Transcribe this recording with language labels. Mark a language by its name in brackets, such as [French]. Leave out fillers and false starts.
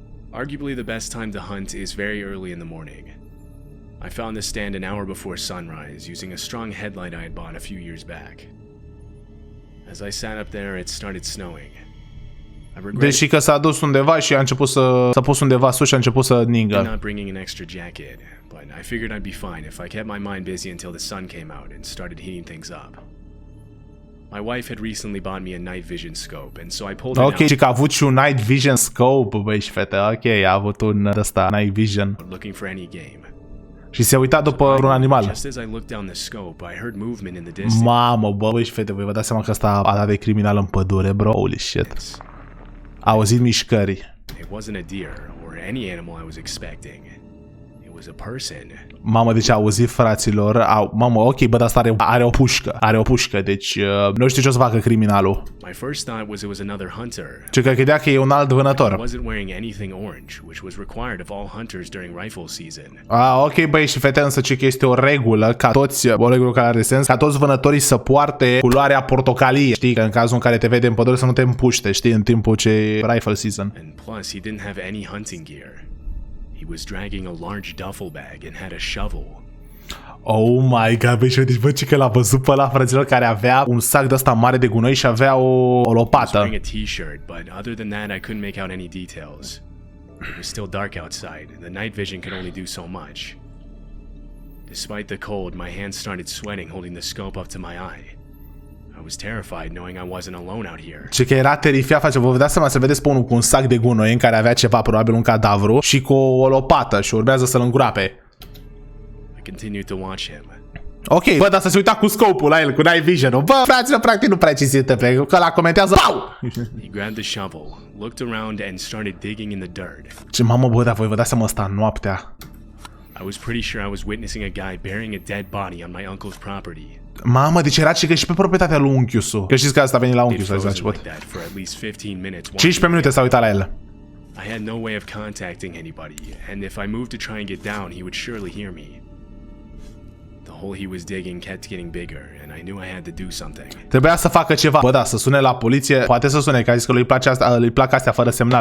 [English] Arguably the best time to hunt is very early in the morning. I found the stand an hour before sunrise using a strong headlight I had bought a few years back. As I sat up there, it started snowing. [Romanian] Deși că s-a dus undeva și a început s-a pus undeva sus și a început să ningă. [English] Not bringing an extra jacket, but I figured I'd be fine if I kept my mind busy until the sun came out and started heating things up. My wife had recently bought me a night vision scope, and so I pulled it out. [Romanian] Ok, și că a avut și un night vision scope, băi și fete, ok, a avut un ăsta, night vision. [English] Looking for any game. [Romanian] Și se uita după un animal. [English] Just as I looked down the scope, I heard movement in the distance. [Romanian] Mamă, băi și fete, voi vă dați seama că ăsta a dat de criminal în pădure, bro, [English] holy shit. [Romanian] A auzit mișcări. [English] It wasn't a deer or any animal I was expecting. It was a person. [Romanian] Mamă, deci a auzit, fraților. Mamă, ok, bă, dar asta are o pușcă. Are o pușcă, deci nu știu ce o să facă criminalul. [English] My first thought was it was another hunter. [Romanian] Ce că credea că e un alt vânător. [English] I wasn't wearing anything orange, which was required of all hunters during rifle season. [Romanian] Ok, băi, și fete, însă ce că este o regulă ca toți, o regulă care are sens, ca toți vânătorii să poarte culoarea portocalie. Știi, că în cazul în care te vede în pădure să nu te împuște, știi, în timpul ce e rifle season. [English] And plus, he didn't have any hunting gear. He was dragging a large duffel bag and had a shovel. Oh my god, [Romanian] băi, deci bă, ce că l-a văzut pe ăla, frăților, care avea un sac de ăsta mare de gunoi și avea o lopată. [English] Wearing a t-shirt, but other than that I couldn't make out any details. It was still dark outside. The night vision could only do so much. Despite the cold, my hands started sweating holding the scope up to my eye. I was terrified knowing I wasn't alone out here. [Romanian] Ce că era terifiat, face, vă dați seama să vedeți pe unul cu un sac de gunoi în care avea ceva, probabil un cadavru, și cu o lopată și urmează să-l îngroape. [English] I continued to watch him. [Romanian] Ok, bă, dar să se uita cu scopul la el, cu night vision-ul. Bă, fraților, practic nu prea ce se întâmplă, că la comentează, pau! [English] He grabbed the shovel, looked around and started digging in the dirt. [Romanian] Ce mamă, bă, dar voi vă dați seama ăsta noaptea. [English] I was pretty sure I was witnessing a guy burying a dead body on my uncle's property. [Romanian] Mamă, deci era și și pe proprietatea lui unchiusul. Că știți că asta a venit la unchiul să zic. 15 minute s-a uitat la el. [English] I had no way of contacting anybody, and if I moved to try and get down, he would surely hear me. The hole he was digging kept getting bigger, and I knew I had to do something. [Romanian] Trebuia să facă ceva. Bă, da, să sune la poliție. Poate să sune, că a zis că îi plac astea fără semnal.